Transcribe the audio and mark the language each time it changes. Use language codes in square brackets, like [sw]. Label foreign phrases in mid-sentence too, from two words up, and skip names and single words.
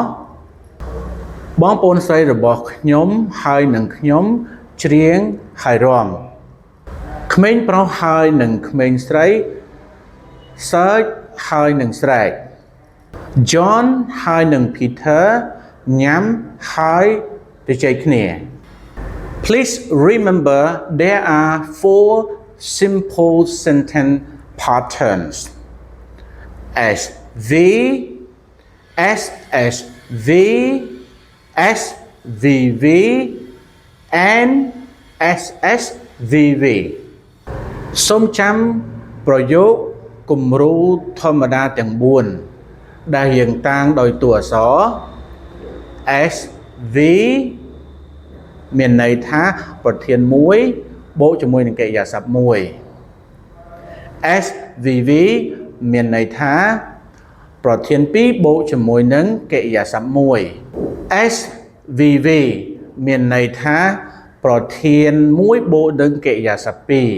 [km] បងប្អូនស្រីរបស់ខ្ញុំហើយនឹងខ្ញុំច្រៀងហើយរាំក្មេងប្រុសហើយនឹងក្មេងស្រីសើចហើយនឹងស្រែក John ហើយនឹង Peter ញ៉ាំហើយទៅជែកគ្នា [en] Please remember there are 4 simple sentence patterns S V S S V S V V and S S V V [km] សូមចាំប្រយោគគំរូធម្មតាទាំង4ដែលយើងតាំងដោយតួអក្សរ S V មានន័យថាប្រធាន1បូកជាមួយនឹងកិរិយាសព្ទ1 S V V មានន័យថាប្រធាន2បូកជាមួយនឹងកិរិយាសព្ទ1 S V V មានន័យថាប្រធាន1បូកនឹងកិរិយាសព្ទ